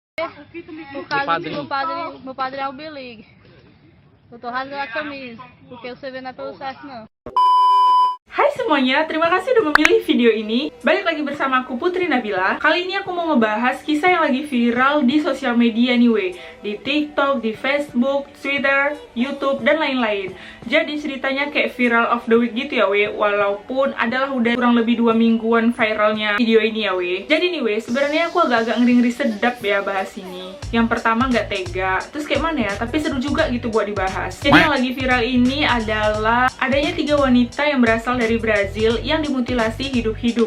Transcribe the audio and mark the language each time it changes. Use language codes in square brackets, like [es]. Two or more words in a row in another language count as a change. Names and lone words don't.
[pt] Meu padre é o Belig. Eu tô rasgando a camisa, porque você vê não é pelo certo, não. [id] Hai semuanya, terima kasih udah memilih video ini. Balik lagi bersama aku Putri Nabila. Kali ini aku mau ngebahas kisah yang lagi viral di sosial media nih weh. Di TikTok, di Facebook, Twitter, YouTube, dan lain-lain. Jadi ceritanya kayak [en] viral of the week [id] gitu ya weh. Walaupun adalah udah kurang lebih 2 mingguan viralnya video ini ya weh. Jadi nih weh, sebenarnya aku agak-agak ngeri-ngeri sedap ya bahas ini. Yang pertama nggak tega, terus kayak mana ya, tapi seru juga gitu buat dibahas. Jadi yang lagi viral ini adalah adanya 3 wanita yang berasal dari Brazil yang dimutilasi hidup-hidup.